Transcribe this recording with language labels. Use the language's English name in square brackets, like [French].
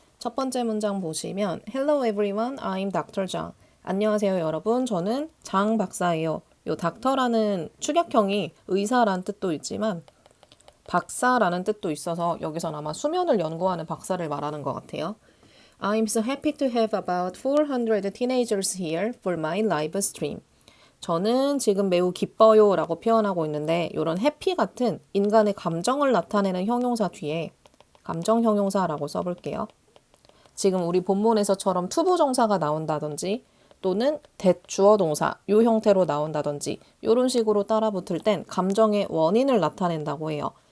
[Korean] 첫 번째 문장 보시면 [English] Hello everyone, I'm Dr. Zhang. [Korean] 안녕하세요 여러분, 저는 장 박사예요. 요 닥터라는 축약형이 의사란 뜻도 있지만 박사라는 뜻도 있어서 여기선 아마 수면을 연구하는 박사를 말하는 것 같아요. [English] I'm so happy to have about 400 teenagers here for my live stream. [Korean] 저는 지금 매우 기뻐요 라고 표현하고 있는데 이런 해피 같은 인간의 감정을 나타내는 형용사 뒤에 감정 형용사라고 써볼게요. 지금 우리 본문에서처럼 투부정사가 나온다든지 또는 대주어 동사 이 형태로 나온다든지 이런 식으로 따라붙을 땐 감정의 원인을 나타낸다고 해요.